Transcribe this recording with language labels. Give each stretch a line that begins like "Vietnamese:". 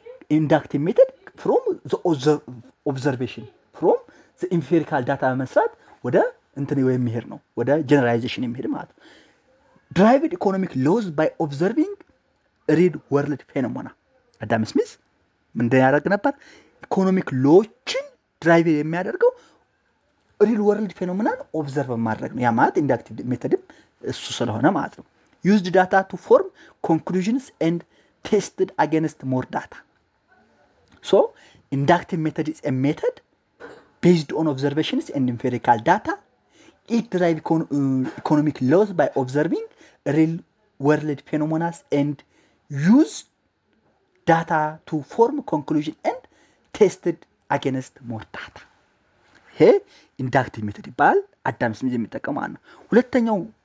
Amharic: ኢንዳክቲቭ ሜተድ
English: from the observation from the empirical data
Amharic: በመስራት ወደ እንትን የሚሄድ ነው፣ ወደ ጀነራላይዜሽን የሚሄድ ማለት ነው።
English: derived economic laws by observing real world phenomena።
Amharic: አዳም ስሚዝ ምንድን ያደርግ ነበር? ኢኮኖሚክ ሎዎችን ድራይቭ የሚያደርገው ሪል ወርልድ ፌኖሜናን ኦብዘርቭ ማድረግ ነው። ያ ማለት ኢንዳክቲቭ ሜተድም እሱ ስለሆነ ማለት ነው።
English: used data to form conclusions and tested against more data። so inductive method is a method based on observations and empirical data. It derives economic laws by observing real world phenomena and use data to form conclusion and tested against more data።
Amharic: ይሄ ኢንዳክቲቭ ሜተድ ይባላል። አዳም ስሚዝ የሚጠቀመው ነው። ሁለተኛው